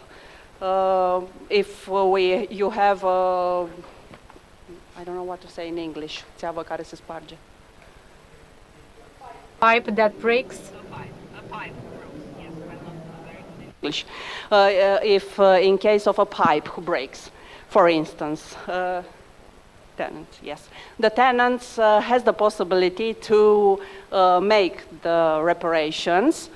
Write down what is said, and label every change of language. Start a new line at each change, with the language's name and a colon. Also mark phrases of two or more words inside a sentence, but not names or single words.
English: If you have I don't know what to say in English.
Romanian: Țeavă care se sparge.
English: Pipe that breaks. A pipe English. If in case of a pipe who breaks, for instance, tenant, yes. The tenant has the possibility to make the reparations.